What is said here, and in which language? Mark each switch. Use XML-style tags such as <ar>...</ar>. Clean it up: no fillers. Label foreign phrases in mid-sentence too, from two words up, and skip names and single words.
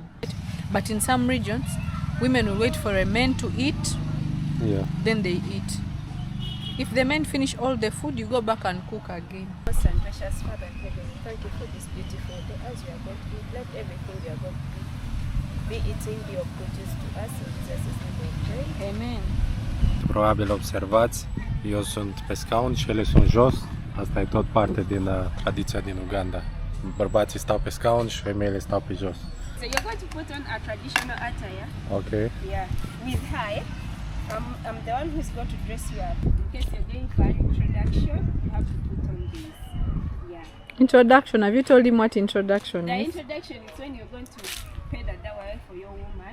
<en>But in some regions, women will wait for a man to eat, Yeah. then they eat. If the men finish all the food, you go back and cook again. Most and precious Father in heaven, thank you for this beautiful day. As we are going to eat, let everything we are going to be eating be of good use to us. In Jesus' name we pray. Amen.</en> <ro>Probabil observați, eu sunt pe scaun și ele sunt jos. Asta e tot parte din tradiția din Uganda. Bărbații stau pe scaun și femeile stau pe jos.</ro> <en>So you're going to put on a traditional attire. Ok. Yeah. With her, I'm the one who's going to dress you up. In case you're going for an introduction, you have to put on this. Yeah. Introduction. Have you told him what introduction The is? introduction is when you're going to pay the dowry for your woman.</en>